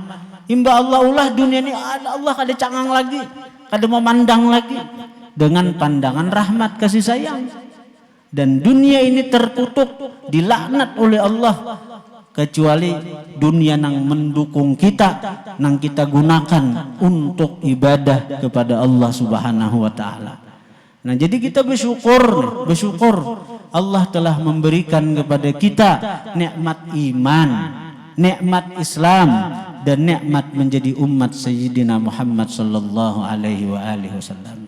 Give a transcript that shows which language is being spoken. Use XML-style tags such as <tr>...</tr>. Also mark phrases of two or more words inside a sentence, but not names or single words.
<bjn>Imba Allah ulah dunia ini Allah kada cangang lagi, kada memandang lagi dengan pandangan rahmat kasih sayang. Dan dunia ini terkutuk, dilaknat oleh Allah, kecuali dunia nang mendukung kita, nang kita gunakan untuk ibadah kepada Allah</bjn> <ar>سبحانه وتعالى.</ar> <bjn>Nah, jadi kita bersyukur Allah telah memberikan kepada kita nikmat iman, nikmat Islam, dan nikmat menjadi umat Sayyidina Muhammad</bjn> <ar>صلى الله عليه وعلى آله وسلم.</ar>